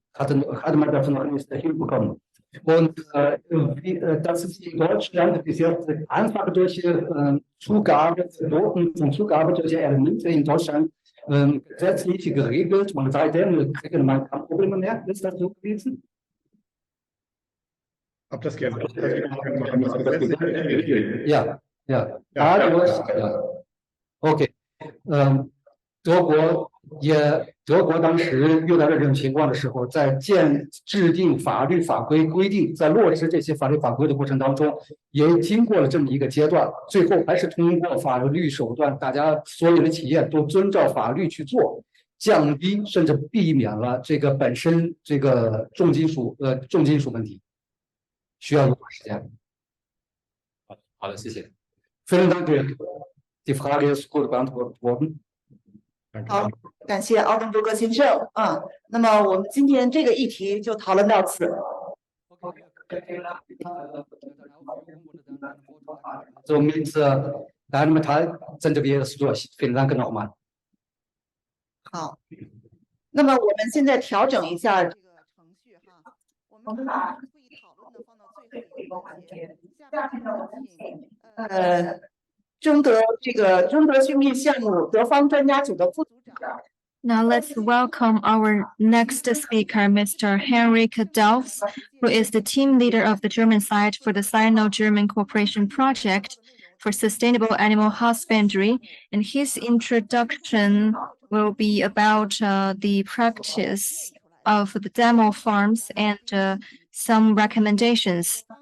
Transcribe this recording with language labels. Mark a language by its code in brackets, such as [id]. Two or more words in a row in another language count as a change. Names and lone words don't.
[de] Hatte man das noch nicht hinbekommen. Und das ist in Deutschland bis jetzt einfach durch Zugabe solcher Elemente in Deutschland gesetzlich geregelt und seitdem kriegen man keine Probleme mehr. Ist das so gewesen? Ob das gerne Ja. [zh] OK， 德国当时遇到这种情况的时候，在制定法律法规规定，在落实这些法律法规的过程当中，也经过了这么一个阶段，最后还是通过法律手段，大家所有的企业都遵照法律去做。降低甚至避免了这个本身这个重金属问题，需要多长时间？好的，谢谢。 [de] Vielen Dank. Die Frage ist gut beantwortet worden. [zh] 好，感谢奥登伯格先生啊。那么我们今天这个议题就讨论到此。 [de] Somit deinem Teil sind wir jetzt durch. Vielen Dank nochmal. [zh] 好，那么我们现在调整一下这个程序哈，我们把会议讨论呢放到最后一个环节。下面呢，请征得训练项目德方专家组的副组长。 [en] Now let's welcome our next speaker, Mr. Henrik Delfs, who is the team leader of the German side for the Sino-German Cooperation Project for Sustainable Animal Husbandry. And his introduction will be about the practice of the demo farms and some recommendations.